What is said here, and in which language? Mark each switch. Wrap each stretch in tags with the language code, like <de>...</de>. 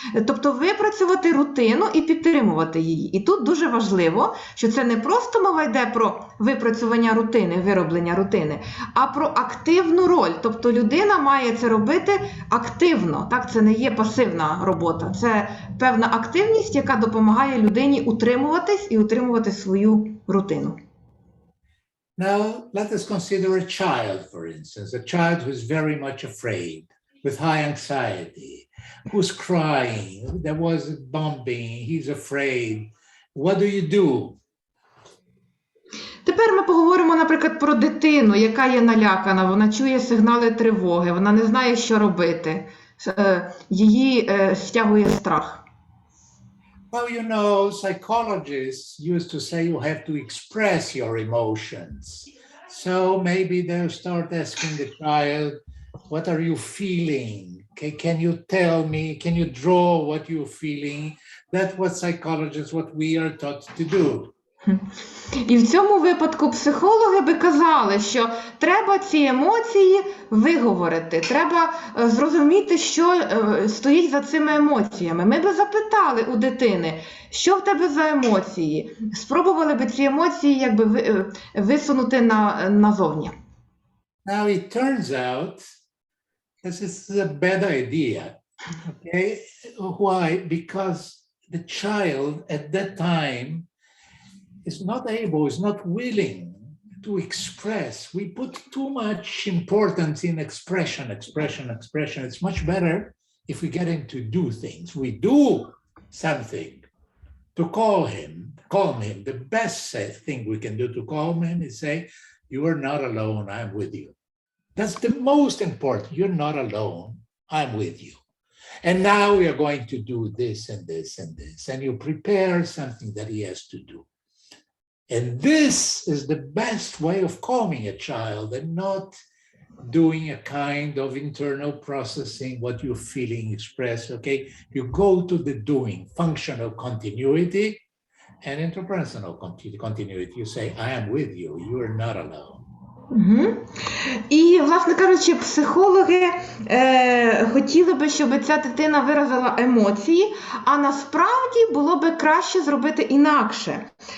<uk>Тобто випрацювати рутину і підтримувати її. І тут дуже важливо, що це не просто мова йде про випрацювання рутини, вироблення рутини, а про активну роль. Тобто людина має це робити активно. Так, це не є пасивна робота. Це певна активність, яка допомагає людині утримуватись і утримувати свою рутину.</uk> <en>Now, let us consider a child, for instance, a child who's very much afraid, with high anxiety, who's crying, there was a bombing, he's afraid. What do you do?</en> <uk>Тепер ми поговоримо, наприклад, про дитину, яка є налякана, вона чує сигнали тривоги, вона не знає, що робити, її стягує страх.</uk> <en>Well, you know, psychologists used to say you have to express your emotions. So maybe they'll start asking the child, what are you feeling? Okay, can you tell me, can you draw what you're feeling? That's what psychologists, what we are taught to do.</en> <uk>І в цьому випадку психологи би казали, що треба ці емоції виговорити, треба зрозуміти, що стоїть за цими емоціями. Ми би запитали у дитини, що в тебе за емоції, спробували би ці емоції якби висунути назовні.</uk> <en>Now it turns out this is a bad idea. Okay? Why? Because the child at that time is not able, is not willing to express. We put too much importance in expression. It's much better if we get him to do things. We do something to calm him. The best thing we can do to calm him is say, you are not alone, I'm with you. That's the most important. You're not alone, I'm with you. And now we are going to do this and this and this. And you prepare something that he has to do. And this is the best way of calming a child and not doing a kind of internal processing, what you're feeling, express, okay? You go to the doing, functional continuity and interpersonal continuity. You say, I am with you, you are not alone. Угу.</en> <uk>І, власне кажучи, психологи хотіли би, щоб ця дитина виразила емоції, а насправді було би краще зробити інакше.</uk>